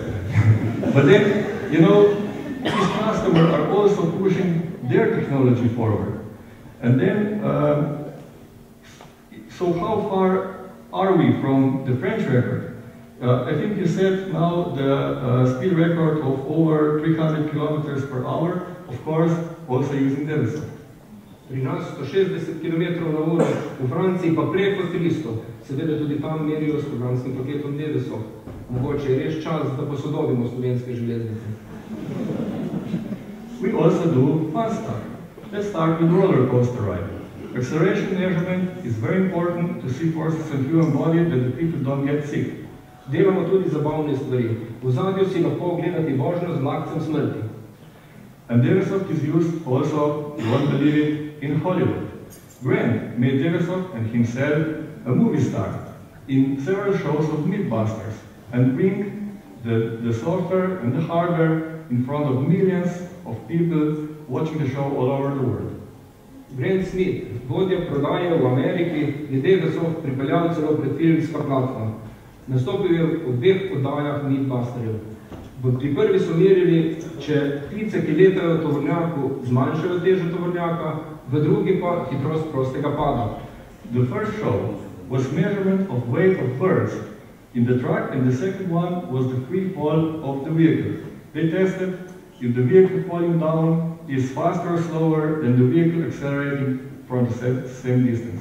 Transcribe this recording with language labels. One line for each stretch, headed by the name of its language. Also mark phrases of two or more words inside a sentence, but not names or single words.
English: But then, you know, these customers are also pushing their technology forward. And then, so how far are we from the French record? I think you said now the speed record of over 300 kilometers per hour, of course, also using Devesov.
Slovenian: Pri nas 160 km na uro, v Franciji pa preko 300. Seveda tudi tam merijo s programskim paketom Devesov. Mogoče je res čas, da posodobimo slovenske železnice.
English: We also do fun stuff. Let's start with roller coaster ride. Acceleration measurement is very important to see forces in human body that the people don't get sick.
Slovenian: Delamo tudi zabavne stvari. V zadju si lahko gledati vožnjo z vlakcem smrti.
English: And Devesov is used also, you won't believe it, in Hollywood. Grant made Devesov and himself a movie star in several shows of Mythbusters and bring the software and the hardware in front of millions of people watching the show all over the world.
Slovenian: Grant Smith, vodja prodaje v Ameriki, je Devesov pripeljal celo pred filmska platforma. Nastopil je v 2 oddajah Mythbusterjev. Pri prvi so merili, če ptice, ki letajo v tovornjaku, zmanjšajo težo tovornjaka, v drugi pa hitrost prostega pada.
English: The first show was measurement of weight of birds in the truck, and the second one was the free fall of the vehicle. They tested if the vehicle falling down is faster or slower than the vehicle accelerating from the same distance.